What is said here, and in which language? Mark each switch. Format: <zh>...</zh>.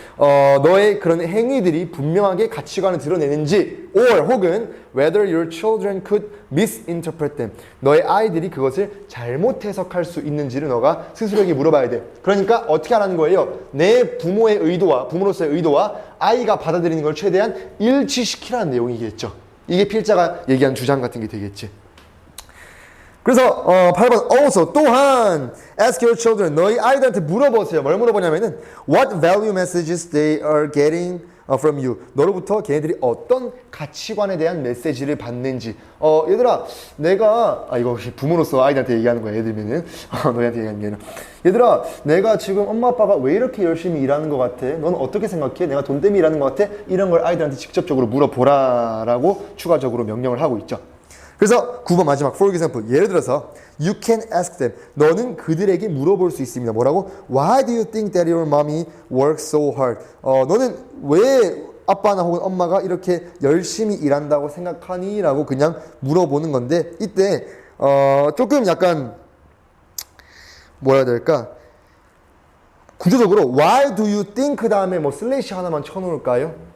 <ko>너의 그런 행위들이 분명하게 가치관을 드러내는지, or 혹은</ko> <en>whether your children could misinterpret them.</en> <ko>너의 아이들이 그것을 잘못 해석할 수 있는지를 너가 스스로에게 물어봐야 돼. 그러니까 어떻게 하라는 거예요? 내 부모의 의도와 부모로서의 의도와 아이가 받아들이는 걸 최대한 일치시키라는 내용이겠죠. 이게 필자가 얘기한 주장 같은 게 되겠지.</ko> <en>그래서 8번 also 또한 ask your children.</en> <ko>너희 아이들한테 물어보세요. 뭘 물어보냐면은</ko> <en>what value messages they are getting from you.</en> <ko>너로부터 걔네들이 어떤 가치관에 대한 메시지를 받는지. 얘들아, 내가 이거 혹시 부모로서 아이들한테 얘기하는 거야. 예를 들면은 너희한테 얘기하는 게 아니라, 얘들아, 내가 지금 엄마 아빠가 왜 이렇게 열심히 일하는 것 같아? 너는 어떻게 생각해? 내가 돈 때문에 일하는 것 같아? 이런 걸 아이들한테 직접적으로 물어보라라고 추가적으로 명령을 하고 있죠. 그래서 9번 마지막 for example, 예를 들어서</ko> <en>you can ask them,</en> <ko>너는 그들에게 물어볼 수 있습니다. 뭐라고?</ko> <en>Why do you think that your mommy works so hard?</en> <ko>너는 왜 아빠나 혹은 엄마가 이렇게 열심히 일한다고 생각하니? 라고 그냥 물어보는 건데, 이때 조금 약간 뭐라 해야 될까? 구조적으로 why do you think 다음에 뭐 슬래시 하나만 쳐놓을까요?</ko>